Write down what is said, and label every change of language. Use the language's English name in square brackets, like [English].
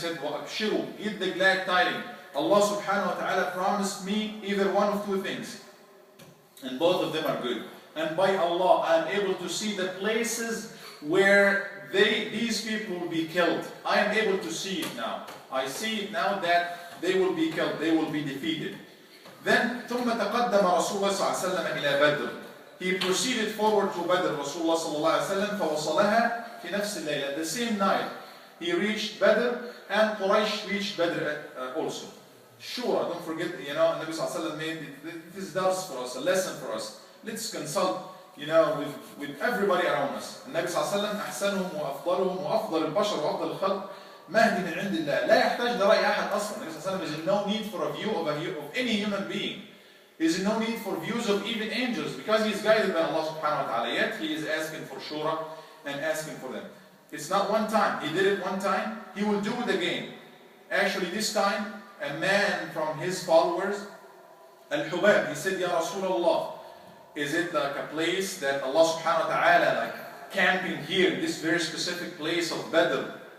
[English] He said, وَأَبْشِرُوا, get the glad tidings. Allah subhanahu wa ta'ala promised me either one of two things. And both of them are good. And by Allah, I am able to see the places where these people will be killed. I am able to see it now. I see it now that they will be killed, they will be defeated. [Arabic] Then, ثم تقدم رسول الله صلى الله عليه وسلم إلى بدر. [English] He proceeded forward to Badr, Rasulullah [Arabic] صلى الله عليه وسلم, فوصلها في نفس الليلة. [English] The same night, he reached Badr, and Quraysh reached Badr also. Sure, don't forget, Nabi صلى الله عليه وسلم made this dars for us, a lesson for us. Let's consult, with everybody around us. [Arabic] النبي صلى الله عليه وسلم أحسنهم وأفضلهم وأفضل البشر وأفضل الخلق مهدي من عند الله. لا يحتاج لرأي أحد أصلا. النبي صلى الله عليه وسلم [English] is in no need for a view of any human being. He is in no need for views of even angels, because he is guided by Allah subhanahu wa ta'ala. Yet he is asking for shura and asking for them. It's not one time. He did it one time. He will do it again. Actually, this time, a man from his followers, Al-Hubab, he said, Ya Rasulullah, is it like a place that Allah subhanahu wa ta'ala, like camping here, this very specific place of Badr?